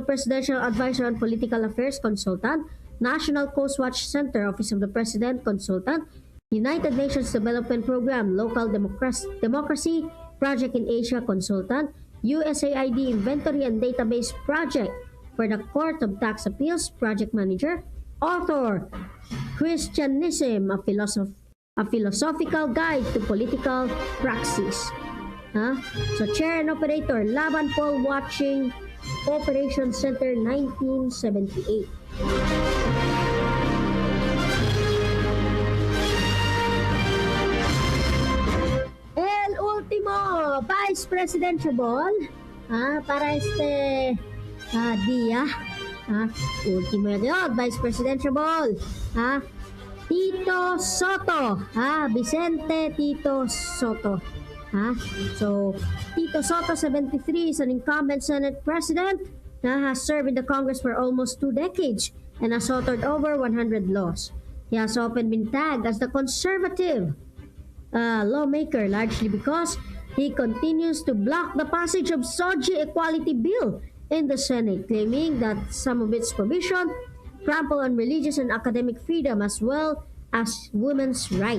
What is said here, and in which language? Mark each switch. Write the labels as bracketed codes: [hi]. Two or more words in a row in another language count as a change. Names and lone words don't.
[en] Presidential Advisor on Political Affairs Consultant, National Coast Watch Center, Office of the President Consultant, United Nations Development Program, Local Democracy Project in Asia Consultant, USAID Inventory and Database Project for the Court of Tax Appeals Project Manager, Author, Christianism, a Philosophical Guide to Political Praxis. So Chair and Operator, Laban Paul Watching Operation Center, 1978. [cbk] El último, [en] Vice Presidential [cbk] para día. Último yun, [en] Vice Presidential [cbk] Tito Soto. Vicente Tito Soto. [en] So, Tito Soto, 73, is an incumbent Senate President has served in the Congress for almost 2 decades and has authored over 100 laws. He has often been tagged as the conservative lawmaker, largely because he continues to block the passage of SOGI Equality Bill in the Senate, claiming that some of its provisions trample on religious and academic freedom as well as women's rights.